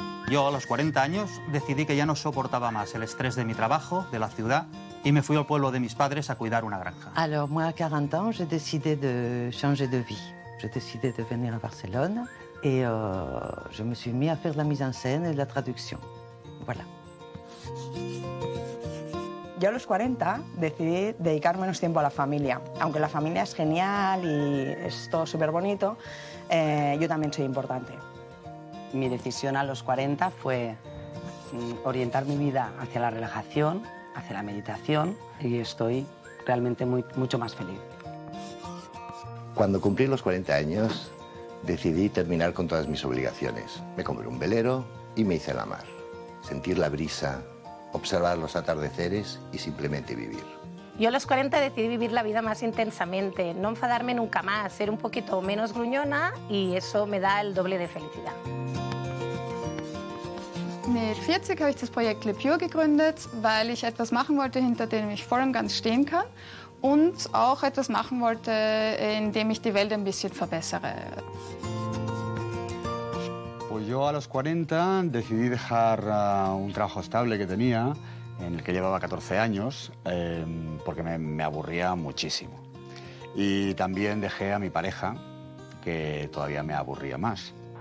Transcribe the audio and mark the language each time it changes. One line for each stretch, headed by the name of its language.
Spanish: Yo a los 40 años decidí que ya no soportaba más el estrés de mi trabajo, de la ciudad, y me fui al pueblo de mis padres a cuidar una granja.
French: Alors moi, à 40 ans, j'ai décidé de changer de vie. J'ai décidé de venir à Barcelone et je me suis mis à faire de la mise en scène et de la
Spanish: traducción.
French: Voilà.
Spanish: Yo a los 40 decidí dedicar menos tiempo a la familia. Aunque la familia es genial y es todo súper bonito, yo también soy importante. Mi decisión a los 40 fue orientar mi vida hacia la relajación, hace la meditación y estoy realmente mucho más feliz. Cuando cumplí los 40 años, decidí terminar con todas mis obligaciones. Me compré un velero y me hice a la mar. Sentir la brisa, observar los atardeceres y simplemente vivir. Yo a los 40 decidí vivir la vida más intensamente, no enfadarme nunca más, ser un poquito menos gruñona y eso me da el doble de felicidad.
German: Mit 40 habe ich das Projekt Le Pure gegründet, weil ich etwas machen wollte, hinter dem ich voll und ganz stehen kann und auch etwas machen wollte, in dem ich die Welt ein bisschen verbessere.
Spanish: Pues yo a los 40 decidí dejar un trabajo estable que tenía, en el que llevaba 14 años, porque me aburría muchísimo. Y también dejé a mi pareja, que todavía me aburría más.